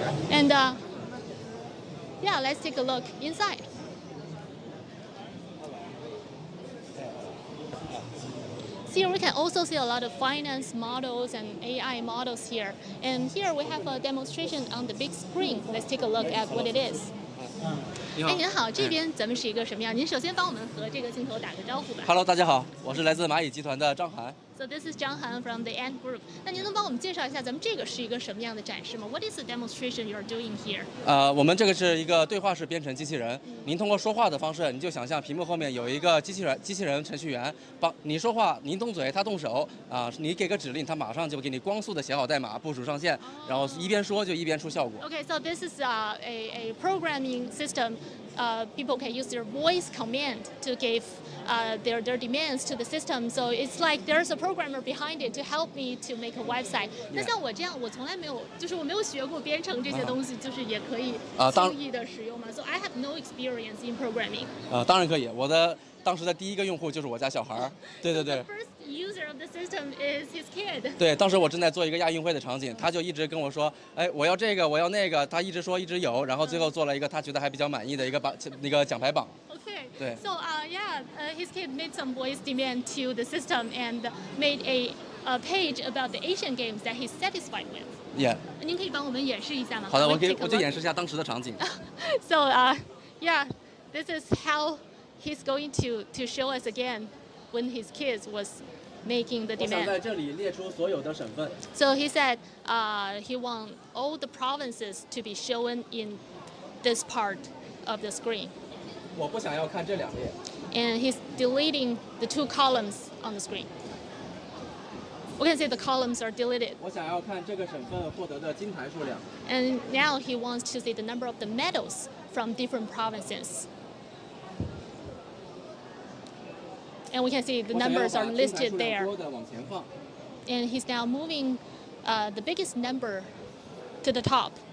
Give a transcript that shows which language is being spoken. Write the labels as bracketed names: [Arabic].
[English] And yeah, let's take a look inside. Here we can also see a lot of finance models and AI models here. And here we have a demonstration on the big screen. Let's take a look at what it is. [Chinese] 哎，您好，这边咱们是一个什么样？您首先帮我们和这个镜头打个招呼吧。 Hello， 大家好，我是来自蚂蚁集团的张涵。 [English] So this is Zhang Han from the Ant Group. [Chinese] 那您能帮我们介绍一下咱们这个是一个什么样的展示吗 ？ [English] What is the demonstration you're doing here? [Chinese] 我们这个是一个对话式编程机器人。您通过说话的方式，你就想象屏幕后面有一个机器人程序员帮你说话，您动嘴，他动手你给个指令，他马上就给你光速的写好代码，部署上线，然后一边说就一边出效果。 [English] Okay, so this is a programming system. People can use their voice command to give their demands to the system. So it's like there's a programmer behind it to help me to make a website. [Chinese] 那像我这样，我从来没有，就是我没有学过编程这些东西，就是也可以轻易的使用吗 ？ [English] So I have no experience in programming. [Chinese] 当然可以，我的当时的第一个用户就是我家小孩儿。对对对。 [English] User of the system is his kid. [Chinese] 对，当时我正在做一个亚运会的场景，他就一直跟我说，哎，我要这个，我要那个，他一直说一直有，然后最后做了一个他觉得还比较满意的一个奖牌榜。 [English] Okay. [Chinese] 对。 [English] So his kid made some voice demand to the system and made a page about the Asian Games that he's satisfied with. Yeah. [Chinese] 您可以帮我们演示一下吗？好的，我就演示一下当时的场景。 [English] So this is how he's going to show us again when his kids was making the [Chinese] 我想 [English] demand. [Chinese] 在这里列出所有的省份。 [English] So he said he wants all the provinces to be shown in this part of the screen. [Chinese] 我不想要看这两列。 [English] And he's deleting the two columns on the screen. We can say the columns are deleted. [Chinese] 我想要看这个省份获得的金牌数量。 [English] And now he wants to see the number of the medals from different provinces. And we can see the numbers are listed there. And he's now moving the biggest number to the top.